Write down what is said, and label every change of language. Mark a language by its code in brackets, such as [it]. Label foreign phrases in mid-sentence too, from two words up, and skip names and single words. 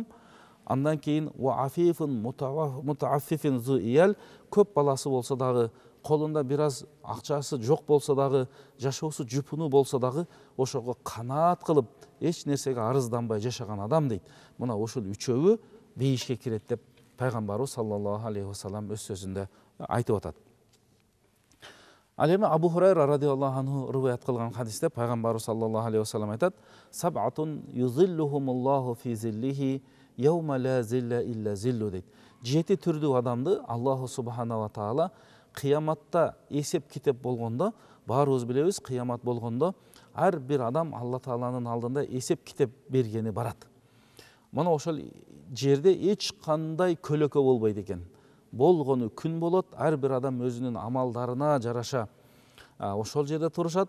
[ky] Андан кийин [ar] وعفيف متعفف ذو عيال, [ky] көп баласы болсо дагы, колунда бир аз акчасы жок болсо дагы, жашоосу жупуну болсо дагы, ошого канаат кылып, эч нерсеге арызданбай жашаган адам дейт. Мына ушул үчөөгө бейишке кирет деп пайгамбарыбыз [ar] صلى الله عليه وسلم [ky] өз сөзүндө айтып атат. Ал эми Абу Хурайра [ar] رضي الله عنه [ky] риваят кылган хадисте пайгамбарыбыз [ar] صلى الله عليه وسلم [ky] айтат: [ar] سبعة يظلهم الله في ظله يوم لا ظل إلا ظله дейт. [ky] 7 түрдүү адамды [ar] الله سبحانه وتعالى [ky] кыяматта эсеп китеп болгондо, баарыбыз билебиз, кыямат болгондо ар бир адам Алла Тааланын алдында эсеп китеп бергени барат. Мына ошол жерде эч кандай көлөкө болбойт экен. Болгону күн болот, ар бир адам өзүнүн амалдарына жараша ошол жерде турушат.